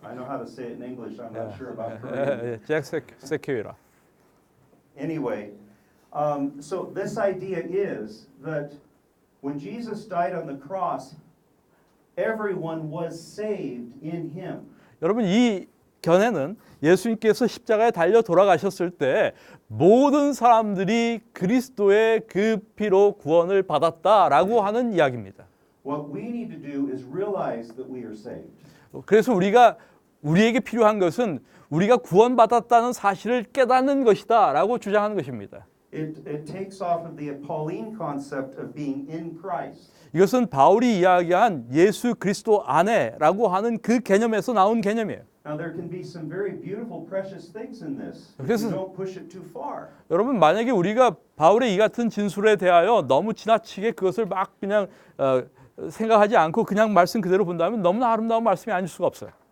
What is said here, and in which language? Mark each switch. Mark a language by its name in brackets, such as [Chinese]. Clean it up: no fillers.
[English] I know how to say it in English. I'm not sure about Korean. [Korean] 잭 세퀘이라. [English] Anyway, so this idea is that when Jesus died on the cross, everyone was saved in him. [Korean] 여러분 이 견해는 예수님께서 십자가에 달려 돌아가셨을 때 모든 사람들이 그리스도의 그 피로 구원을 받았다라고 하는 이야기입니다. [English] What we need to do is realize that we are saved. [Korean] 그래서 우리에게 필요한 것은 우리가 구원받았다는 사실을 깨닫는 것이다라고 주장하는 것입니다. [English] It takes off of the Pauline concept of being in Christ. [Korean] 이것은 바울이 이야기한 예수 그리스도 안에라고 하는 그 개념에서 나온 개념이에요. [English] Now there can be some very beautiful, precious things in this if [Korean] 그래서- [English] you don't push it too far. [Korean] 여러분 만약에 우리가 바울의 이 같은 진술에 대하여 너무 지나치게 그것을 막 그냥 생각하지 않고 그냥 말씀 그대로 본다면 너무나 아름다운 말씀이 아닐 수가 없어요.